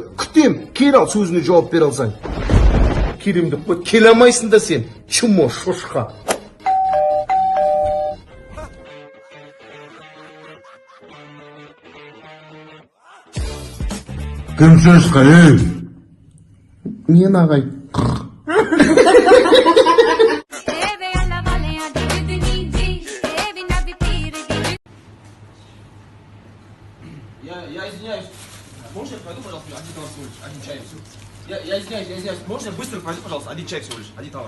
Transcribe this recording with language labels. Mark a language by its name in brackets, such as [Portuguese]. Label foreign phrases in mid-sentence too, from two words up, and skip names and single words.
[Kazakh] Күтем, кел ал сөзіне жауап бере алсаң. Келем деп қой, келе алмайсың да сен. Чумо шошқа. Кім шошқа, ей? Мен ағай. [Russian] Я извиняюсь. Можно я пойду, пожалуйста, один товар всего лишь, один чай, все. Я извиняюсь. Можно я быстро пойду, пожалуйста, один чай всего лишь, один товар.